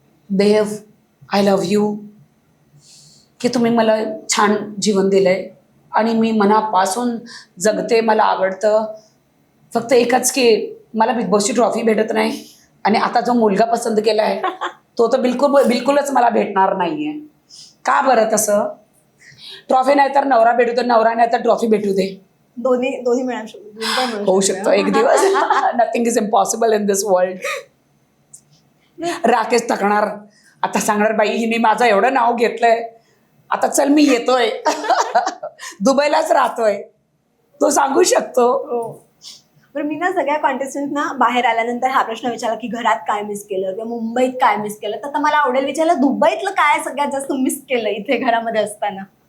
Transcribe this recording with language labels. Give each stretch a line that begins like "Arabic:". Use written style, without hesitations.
Marathi: Dev,
English: I love you
Marathi: की तुम्ही मला छान जीवन दिलंय आणि मी मनापासून जगते. मला आवडतं. फक्त एकच की मला बिग बॉसची ट्रॉफी भेटत नाही आणि आता जो मुलगा पसंत केला आहे तो तर बिलकुलच मला भेटणार नाहीये. का बरं तसं? ट्रॉफी नाही तर नवरा भेटू दे, नवरा नाही तर ट्रॉफी भेटू दे. दोन्ही मिळू होऊ शकतो एक दिवस.
English: Nothing is impossible in this world.
Marathi: Rakesh थकणार, आता सांगणार बाई हिने माझं एवढं नाव घेतलंय, आता चल मी येतोय. दुबईलाच राहतोय, तो सांगू शकतो. बरं, मी ना सगळ्या कॉन्टेस्टंटना बाहेर आल्यानंतर हा प्रश्न विचारला की घरात काय मिस केलं किंवा मुंबईत काय मिस केलं, तर मला आवडेल विचारलं दुबईतलं काय सगळ्यात जास्त मिस केलं इथे घरामध्ये असताना?